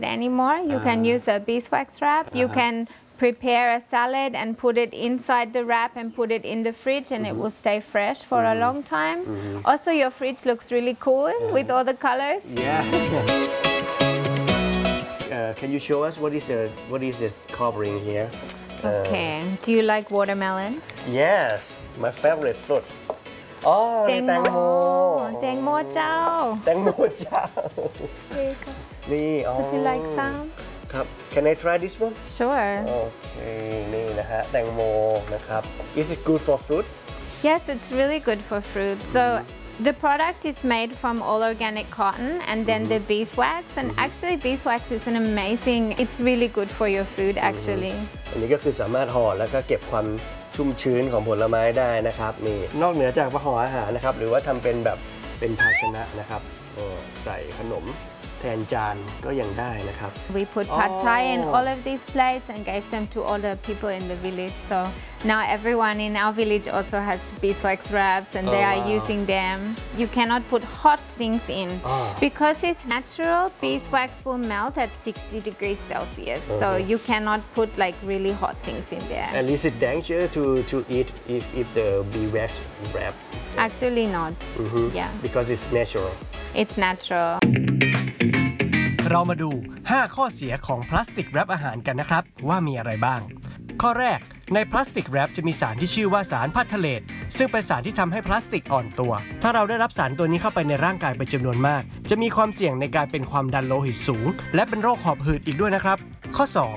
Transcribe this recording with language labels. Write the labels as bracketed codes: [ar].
[en] Anymore, you can use a beeswax wrap. You can prepare a salad and put it inside the wrap and put it in the fridge, and it will stay fresh for a long time. Also, your fridge looks really cool with all the colors. Can you show us what is this covering here? Okay. Do you like watermelon? Yes, my favorite fruit. [th] Oh, แตงโม แตงโม เจ้า แตงโม เจ้า นี่ [en] Would you like some? ครับ Can I try this one? Sure. Okay. [th] นี่นะฮะ แตงโม นะครับ [en] Is it good for fruit? Yes, it's really good for fruit. So the product is made from all organic cotton and then the beeswax. And actually beeswax is an amazing, it's really good for your food actually. [th] อันนี้ก็คือสามารถห่อแล้วก็เก็บความชุ่มชื้นของผลไม้ได้นะครับนี่นอกเหนือจากห่ออาหารนะครับหรือว่าทำเป็นแบบเป็นภาชนะนะครับใส่ขนมแทนจานก็ยังได้นะครับ [en] We put pad thai in all of these plates and gave them to all the people in the village so now everyone in our village also has beeswax wraps and they are using them You cannot put hot things in because it's natural beeswax will melt at 60 degrees Celsius so you cannot put like really hot things in there And is it dangerous to eat if the beeswax wrap Actually not Yeah because it's natural It's natural [th] เรามาดู5ข้อเสียของพลาสติกแรปอาหารกันนะครับว่ามีอะไรบ้างข้อแรกในพลาสติกแรปจะมีสารที่ชื่อว่าสารพัทเทเลตซึ่งเป็นสารที่ทำให้พลาสติกอ่อนตัวถ้าเราได้รับสารตัวนี้เข้าไปในร่างกายเป็นจำนวนมากจะมีความเสี่ยงในการเป็นความดันโลหิตสูงและเป็นโรคหอบหืดอีกด้วยนะครับข้อ2